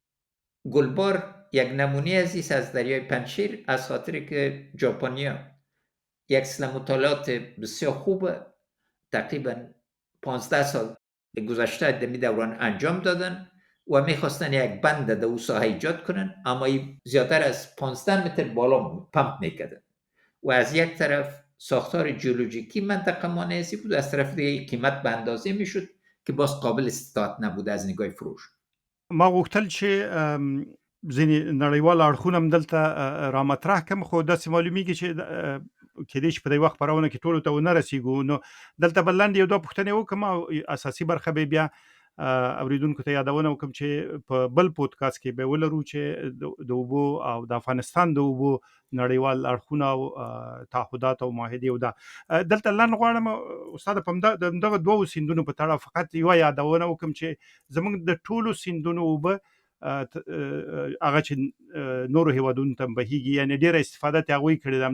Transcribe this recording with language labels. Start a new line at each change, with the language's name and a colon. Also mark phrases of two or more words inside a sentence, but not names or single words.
Persian: گلبار یک نمونه عزیز از دریای پنجشیر، از خاطر که ژاپنیا یک سلسله مطالعات بسیار خوبه تقریبا 15 سال گذشته در می دوران انجام دادن و میخواستن یک بند در او ساحه ایجاد کنن، اما زیادتر از 15 متر بالا پمپ میکردن و از یک طرف ساختار جیولوژیکی منطقه مانعی بود، از طرف دیگه قیمت به اندازه میشد که باز قابل استطاعت نبود از نگاه فروش.
Pashto: ما غوښتل چې ځینې نړیوال اړخونه هم دلته را مطرح کړم، خو داسې معلومیږي چې کېدای شي په دې وخت خپرونه کې ټولو ته ونه رسیږو. نو دلته به لنډ یو دوه پوښتنې وکړم او اساسي برخه به بیا اوریدونکو ته یادونه وکړم چې په بل پودکاسټ کې به ولرو چې د اوبو او د افغانستان د اوبو نړیوال اړخونه او تعهدات او معاهدې او دا دلته لنډ غواړم استاد په دغه دوو سیندونو په تړه فقط یوه یادونه وکړم چې زموږ د ټولو سیندونو اوبه هغه چې نورو هېوادونو ته بهیږي، یعنې ډېره استفاده ترې هغوی کړې ده.